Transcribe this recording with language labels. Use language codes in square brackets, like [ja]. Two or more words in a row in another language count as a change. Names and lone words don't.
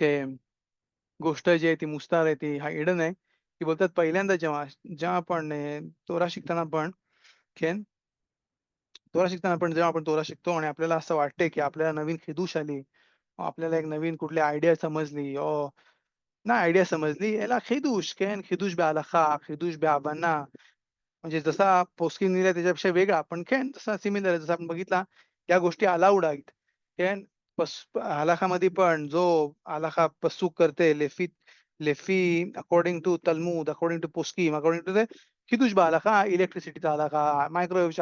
[mr] गोष्ट जी आहे ती मुस्तार आहे ती हा हिडन आहे की बोलतात पहिल्यांदा जेव्हा जेव्हा आपण तोरा शिकताना पण खेन तोरा शिकताना पण जेव्हा आपण तोरा शिकतो आणि आपल्याला असं वाटते की आपल्याला नवीन खिदूश आली आपल्याला एक नवीन कुठली आयडिया समजली नाही आयडिया समजली याला [he] חידוש חידוש בהלכה חידוש בהבנה [mr] म्हणजे जसा पोस्किन लिहिलाय त्याच्यापेक्षा वेगळा पण तसा सिमिलर आहे जसं आपण बघितला या गोष्टी अलाउड आहेत केन हलाखामध्ये पण जो हलाखा पसूक करते [he] לפי לפי [en] according to [mr] तलमूद [en] according to [mr] पोस्किम [en] according to [mr] खिदूश हलाखा इलेक्ट्रिसिटीचा हलाखा मायक्रोवेव्हचा